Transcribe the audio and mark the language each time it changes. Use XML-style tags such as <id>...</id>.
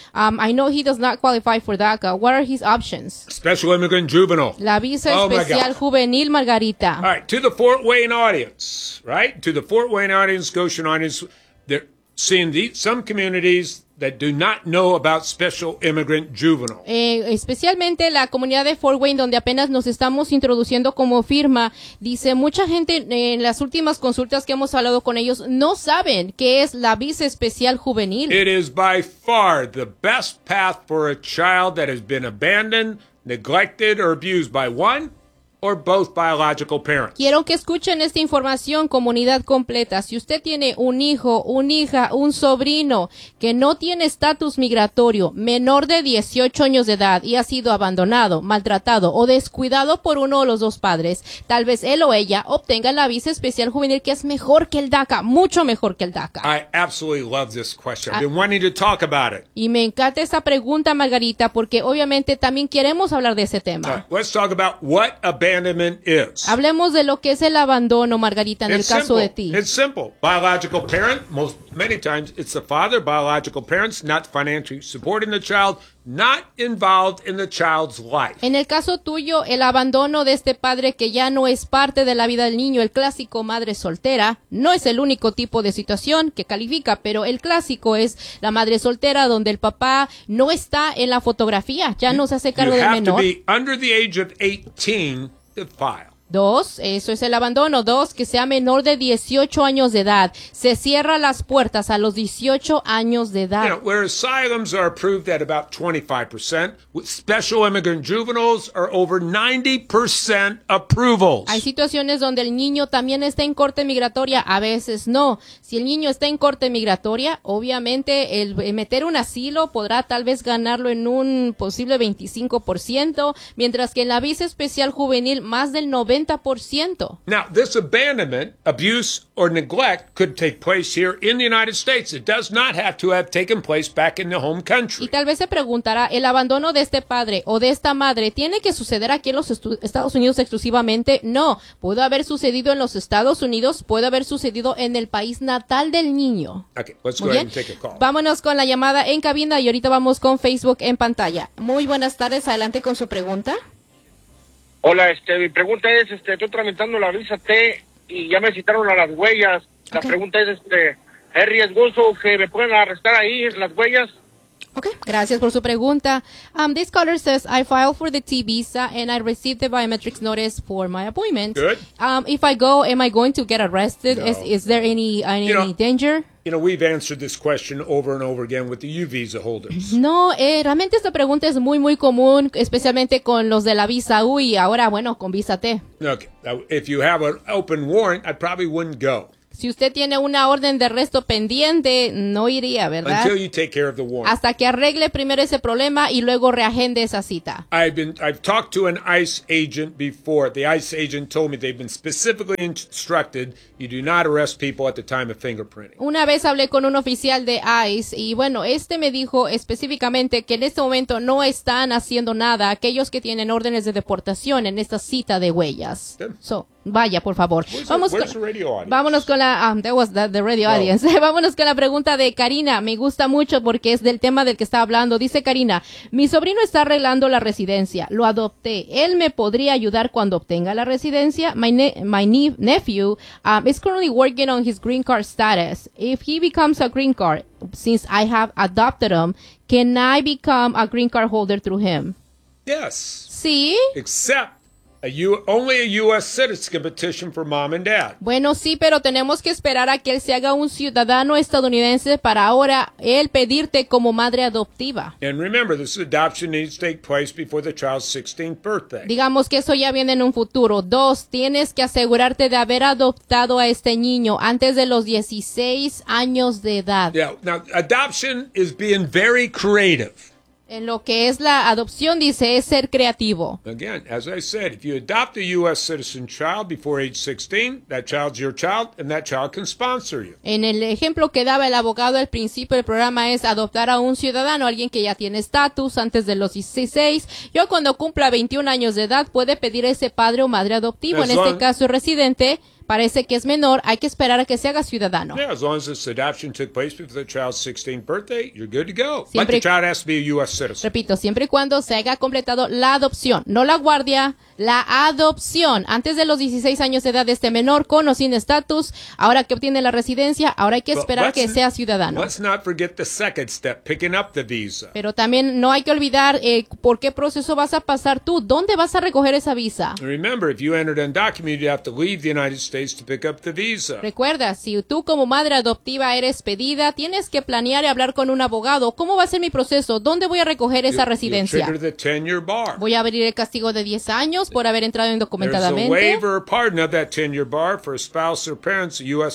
<en>I know he does not qualify for DACA. What are his options? Special immigrant juvenile.</en> <es>La visa especial juvenil, Margarita.</es> <en>All right, to the Fort Wayne audience, right? To the Fort Wayne audience, Goshen audience, they're seeing some communities that do not know about special immigrant juvenile.</en> <es>Especialmente la comunidad de Fort Wayne, donde apenas nos estamos introduciendo como firma, dice mucha gente en las últimas consultas que hemos hablado con ellos no saben qué es la visa especial juvenil.</es> <en>It is by far the best path for a child that has been abandoned, neglected, or abused by one or both biological parents.</en> <es>Quiero que escuchen esta información, comunidad completa. Si usted tiene un hijo, una hija, un sobrino que no tiene estatus migratorio, menor de 18 años de edad y ha sido abandonado, maltratado o descuidado por uno de los dos padres, tal vez él o ella obtenga la visa especial juvenil, que es mejor que el DACA, mucho mejor que el DACA.</es> <en>I absolutely love this question. I've been wanting to talk about it.</en> <es>Y me encanta esa pregunta, Margarita, porque obviamente también queremos hablar de ese tema.</es> <en>Let's talk about what abandonment is.</en> <es>Hablemos de lo que es el abandono, Margarita, en</es> <en>it's</en> <es>el caso</es> <en>simple.</en> <es>De ti.</es> <en>It's simple. Biological parent, many times it's the father, biological parents, not financially supporting the child, not involved in the child's life.</en> <es>En el caso tuyo, el abandono de este padre que ya no es parte de la vida del niño, el clásico madre soltera, no es el único tipo de situación que califica, pero el clásico es la madre soltera donde el papá no está en la fotografía, ya no se hace cargo del menor.</es> <en>You have to be under the age of 18 to file.</en> <es>Dos, eso es el abandono. Dos, que sea menor de 18 años de edad. Se cierra las puertas a los 18 años de edad.</es> <en>You know, where asylums are approved at about 25%, special immigrant juveniles are over 90% approvals.</en> <es>Hay situaciones donde el niño también está en corte migratoria. A veces no. Si el niño está en corte migratoria, obviamente el meter un asilo podrá tal vez ganarlo en un posible 25%, mientras que en la visa especial juvenil, más del 90%.</es> <en>Now, this abandonment, abuse, or neglect could take place here in the United States. It does not have to have taken place back in the home country.</en> <es>Y tal vez se preguntará, ¿el abandono de este padre o de esta madre tiene que suceder aquí en los Estados Unidos exclusivamente? No. Puede haber sucedido en los Estados Unidos, puede haber sucedido en el país natal del niño.</es> <en>Okay, let's go ahead and take a call.</en> <es>Vámonos con la llamada en cabina y ahorita vamos con Facebook en pantalla. Muy buenas tardes, adelante con su pregunta. Hola, mi pregunta es, estoy tramitando la visa T y ya me citaron a las huellas. La okay. pregunta es, ¿es riesgoso que me puedan arrestar ahí las huellas? Okay, gracias por su pregunta.</es> <en>This caller says, I filed for the T visa and I received the biometrics notice for my appointment. Good. If I go, am I going to get arrested? No. Is there any danger? You know, we've answered this question over and over again with the U visa holders.</en> <es>No, realmente esta pregunta es muy, muy común, especialmente con los de la visa U y ahora, bueno, con visa T.</es> <en>Okay, if you have an open warrant, I probably wouldn't go.</en> <es>Si usted tiene una orden de arresto pendiente, no iría, ¿verdad?</es> <en>Until you take care of the warrant.</en> <es>Hasta que arregle primero ese problema y luego reagende esa cita.</es> <en>I've talked to an ICE agent before. The ICE agent told me they've been specifically instructed you do not arrest people at the time of fingerprinting.</en> <es>Una vez hablé con un oficial de ICE y bueno, este me dijo específicamente que en este momento no están haciendo nada aquellos que tienen órdenes de deportación en esta cita de huellas. So, vaya, por favor. Vámonos con la pregunta de Karina. Me gusta mucho porque es del tema del que está hablando. Dice Karina, mi sobrino está arreglando la residencia. Lo adopté. ¿Él me podría ayudar cuando obtenga la residencia?</es> <en>My nephew is currently working on his green card status. If he becomes a green card, since I have adopted him, can I become a green card holder through him? Yes.</en> <es>¿Sí?</es> <en>Except. Only a U.S. citizen can petition for mom and dad.</en> <es>Bueno, sí, pero tenemos que esperar a que él se haga un ciudadano estadounidense para ahora él pedirte como madre adoptiva.</es> <en>And remember, this adoption needs to take place before the child's 16th birthday.</en> <es>Digamos que eso ya viene en un futuro. Dos, tienes que asegurarte de haber adoptado a este niño antes de los 16 años de edad.</es> <en>Yeah, now, adoption is being very creative.</en> <es>En lo que es la adopción, dice, es ser creativo.</es> <en>Again, as I said, if you adopt a U.S. citizen child before age 16, that child's your child, and that child can sponsor you.</en> <es>En el ejemplo que daba el abogado al principio del programa es adoptar a un ciudadano, alguien que ya tiene estatus antes de los 16. Yo cuando cumpla 21 años de edad, puede pedir a ese padre o madre adoptivo, en este caso residente, parece que es menor, hay que esperar a que se haga ciudadano.</es> <en>Yeah, as long as this adoption took place before the child's 16th birthday, you're good to go. But the child has to be a U.S. citizen.</en> <es>Repito, siempre y cuando se haya completado la adopción, no la guardia, la adopción. Antes de los 16 años de edad de este menor, con o sin estatus, ahora que obtiene la residencia, ahora hay que esperar que sea ciudadano.</es> <en>Let's not forget the second step, picking up the visa.</en> <es>Pero también no hay que olvidar por qué proceso vas a pasar tú. ¿Dónde vas a recoger esa visa?</es> <en>Remember, if you entered undocumented, you have to leave the United States to pick up the visa.</en> <es>Recuerda, si tú como madre adoptiva eres pedida, tienes que planear y hablar con un abogado. ¿Cómo va a ser mi proceso? ¿Dónde voy a recoger esa residencia?</es> <en>You trigger the 10-year bar.</en> <es>Voy a abrir el castigo de 10 años. Por haber entrado indocumentadamente.</es> <en>There's a waiver or pardon of that 10-year bar for a spouse or parents, a U.S.</en>